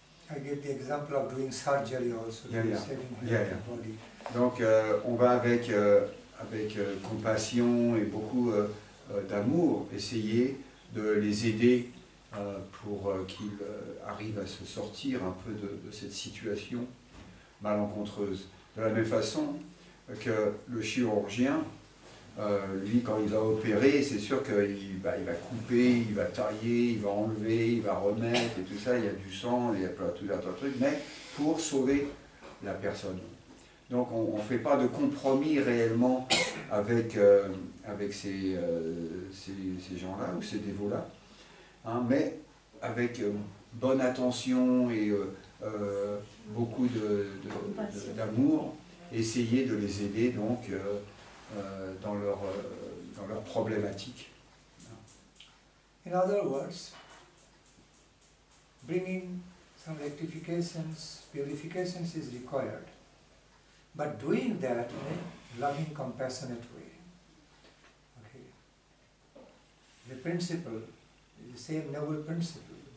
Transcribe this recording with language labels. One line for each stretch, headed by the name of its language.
English: I give the example of doing surgery also. Body.
French: Donc on va avec compassion et beaucoup d'amour essayer de les aider pour qu'ils arrivent à se sortir un peu de cette situation malencontreuse. De la même façon que le chirurgien, lui, quand il va opérer, c'est sûr qu'il va couper, il va tailler, il va enlever, il va remettre, et tout ça, il y a du sang, il y a tout un tas de trucs, mais pour sauver la personne. Donc on ne fait pas de compromis réellement avec, avec ces gens-là ou ces dévots-là, hein, mais avec bonne attention et beaucoup d'amour, essayer de les aider donc dans leur problématique.
English: In other words, bringing some rectifications, purifications is required, but doing that in a loving, compassionate way. Okay. The principle is the same noble principle.